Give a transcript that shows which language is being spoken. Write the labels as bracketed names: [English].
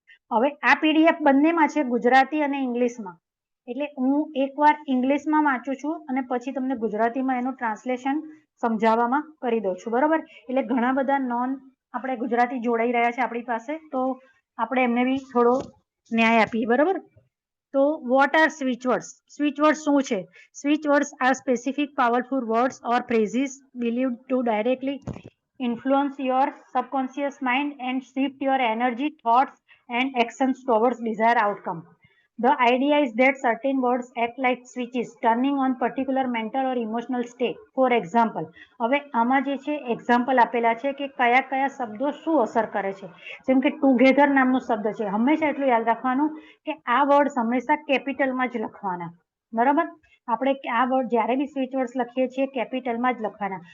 [Gujarati] હવે આ પીડીએફ બંનેમાં છે, ગુજરાતી અને ઇંગ્લિશમાં. એટલે હું એકવાર ઇંગ્લિશમાં વાંચું છું અને પછી તમને ગુજરાતીમાં એનું ટ્રાન્સલેશન સમજાવવામાં કરી દઉં છું, બરોબર. એટલે ઘણા બધા નોન આપણે ગુજરાતી જોડાઈ રહ્યા છે આપણી પાસે, તો આપણે એમને બી થોડો ન્યાય આપીએ, બરોબર. તો [English] What are switch words? [Gujarati] Switch words શું છે? [English] Switch words are specific powerful words or phrases believed to directly influence your subconscious mind and shift your energy, thoughts and actions towards desired outcome. The idea is that certain words act like switches, turning on particular mental or emotional state. For example, [Gujarati] હવે આમાં જે છે example આપેલા છે કે કયા કયા શબ્દો શું અસર કરે છે. જેમ કે ટુગેધર નામનો શબ્દ છે, હંમેશા એટલું યાદ રાખવાનું કે આ વર્ડ હંમેશા કેપિટલમાં જ લખવાના, બરાબર. આપણે આ વર્ડ જ્યારે બી સ્વિચ વર્ડ્સ લખીએ છીએ કેપિટલમાં જ લખવાના.